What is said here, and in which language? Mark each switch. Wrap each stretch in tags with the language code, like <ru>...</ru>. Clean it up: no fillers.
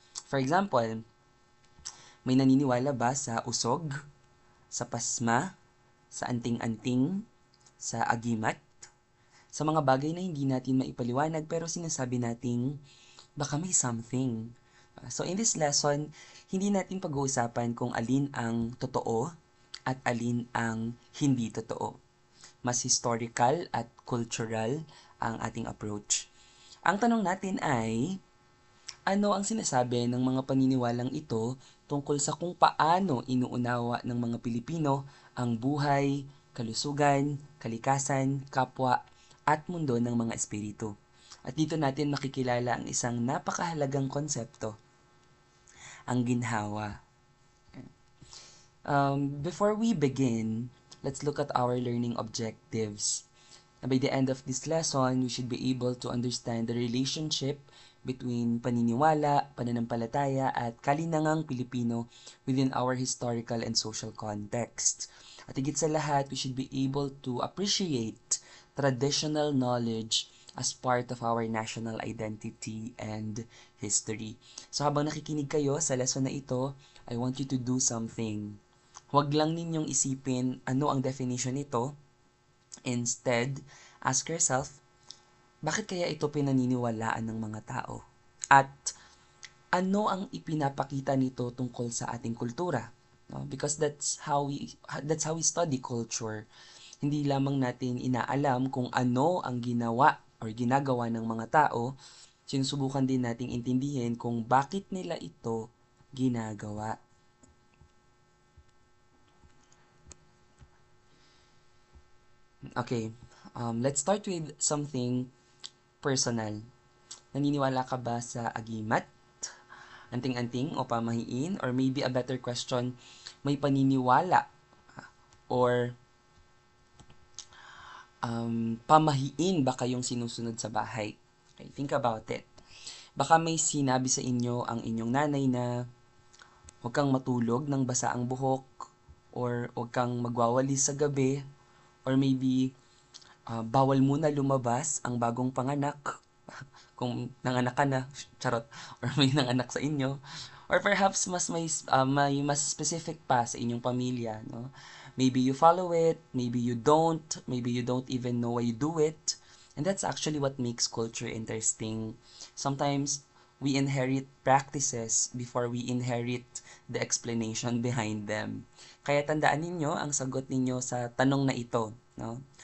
<tl>For example, may naniniwala ba sa usog, sa pasma, sa anting-anting, sa agimat? Sa mga bagay na hindi natin maipaliwanag pero sinasabi nating baka may something.</tl> <en>So in this lesson,</en> <tl>hindi natin pag-uusapan kung alin ang totoo at alin ang hindi totoo. Mas historical at cultural ang ating approach. Ang tanong natin ay, ano ang sinasabi ng mga paniniwalang ito tungkol sa kung paano inuunawa ng mga Pilipino ang buhay, kalusugan, kalikasan, kapwa, at mundo ng mga espiritu? At dito natin makikilala ang isang napakahalagang konsepto, ang ginhawa.</tl> <en>Before we begin, let's look at our learning objectives. By the end of this lesson, we should be able to understand the relationship between</en> <tl>paniniwala, pananampalataya, at kalinangang Pilipino</tl> <en>within our historical and social context.</en> <tl>At higit sa lahat,</tl> <en>we should be able to appreciate traditional knowledge as part of our national identity and history.</en> <tl>So habang nakikinig kayo sa lesson na ito,</tl> <en>I want you to do something.</en> <tl>Huwag lang ninyong isipin ano ang definition nito.</tl> <en>Instead, ask yourself,</en> <tl>bakit kaya ito pinaniniwalaan ng mga tao? At ano ang ipinapakita nito tungkol sa ating kultura? No?</tl> <en>Because that's how we study culture.</en> <tl>Hindi lamang natin inaalam kung ano ang ginawa or ginagawa ng mga tao, sinusubukan din nating intindihin kung bakit nila ito ginagawa.</tl> <en>Okay, let's start with something personal.</en> <tl>Naniniwala ka ba sa agimat, anting-anting o pamahiin?</tl> <en>Or maybe a better question,</en> <tl>may paniniwala or pamahiin ba kayong sinusunod sa bahay?</tl> <en>Okay, think about it.</en> <tl>Baka may sinabi sa inyo ang inyong nanay na huwag kang matulog ng basa ang buhok or huwag kang magwawalis sa gabi or maybe bawal muna lumabas ang bagong panganak kung nanganak ka na, charot, or may nanganak sa inyo.</tl> <en>Or perhaps</en> <tl>may mas specific pa sa inyong pamilya, no?</tl> <en>Maybe you follow it, maybe you don't even know why you do it. And that's actually what makes culture interesting. Sometimes we inherit practices before we inherit the explanation behind them.</en> <tl>Kaya tandaan ninyo ang sagot ninyo sa tanong na ito, no?</tl>